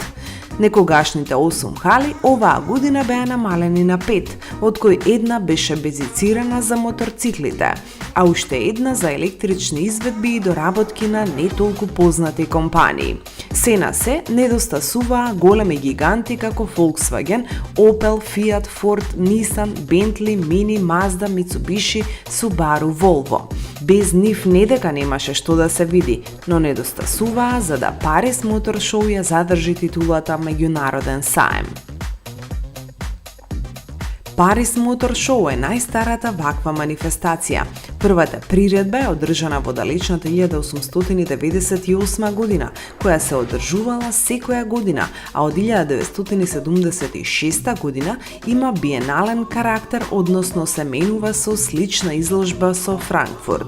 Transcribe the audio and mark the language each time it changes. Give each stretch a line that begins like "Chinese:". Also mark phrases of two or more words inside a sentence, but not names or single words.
Macedonian: Некогашните 8 хали оваа година беа намалени на 5, од кои една беше безицирана за моторциклите, а уште една за електрични изведби и доработки на не толку познати компании. Се на се недостасуваа големи гиганти како Volkswagen, Opel, Fiat, Ford, Nissan, Bentley, Mini, Mazda, Mitsubishi, Subaru, Volvo. Без нив не дека немаше што да се види, но недостасуваа за да Paris Motor Show ја задржи титулата меѓународен саем. Paris Motor Show е најстарата ваква манифестација. Првата приредба е одржана во далечната 1898 година, која се одржувала секоја година, а од 1976 година има биенален карактер, односно се менува со слична изложба со Франкфурт.